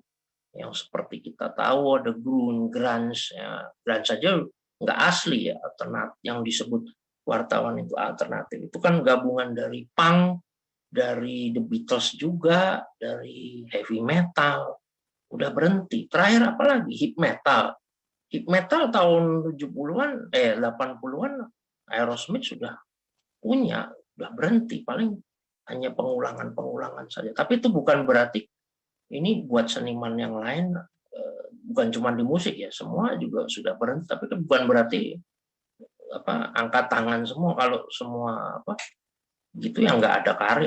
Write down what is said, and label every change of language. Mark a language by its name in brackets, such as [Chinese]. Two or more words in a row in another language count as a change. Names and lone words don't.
[Indonesian] Yang seperti kita tahu ada grunge ya. Grunge saja nggak asli ya, alternatif yang disebut wartawan itu alternatif. Itu kan gabungan dari punk, dari The Beatles juga, dari heavy metal. Udah berhenti. Terakhir apalagi hip metal. Hip metal tahun 70-an 80-an Aerosmith sudah punya, udah berhenti, paling hanya pengulangan saja. Tapi itu bukan berarti ini buat seniman yang lain, bukan cuma di musik ya, semua juga sudah berhenti. Tapi itu bukan berarti angkat tangan semua kalau semua gitu yang nggak ada karya.